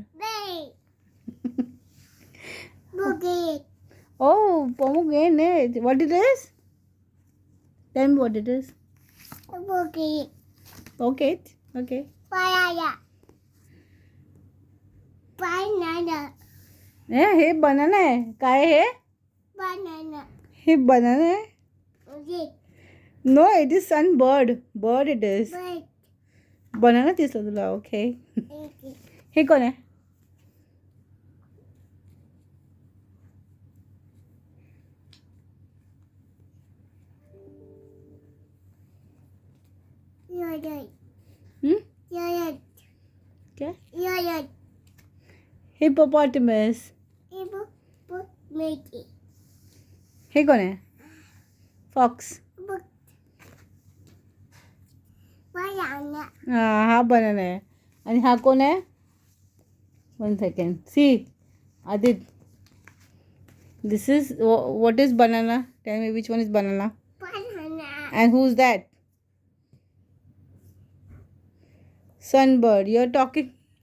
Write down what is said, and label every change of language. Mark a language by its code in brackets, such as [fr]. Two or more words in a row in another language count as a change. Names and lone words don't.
[en] Bay. Boogie. Oh, pomegranate. What it is? Tell me what it is. Boogie. Okay. Okay. Banana. Banana. [mr] हे बनाना है काय हे [en] Banana. [mr] हे बनाना है [en] This. No, it is sunbird. Bird it is. Bird. [mr] Banana दिसला तुला. Okay. [en] Okay. [mr] हे कोण आहे? [en] Yogurt. Yogurt. [hi] क्या? [en] Yogurt. Hippopotamus. Hippopotamus. [mr] हे कोण आहे? Fox. [en] Banana. [mr] हा बनाना आहे. आणि हा कोण आहे? 1 second. [en] See, Adit. This is what is banana? Tell me which one is banana. Banana. And who's that? Sunbird. You're talking.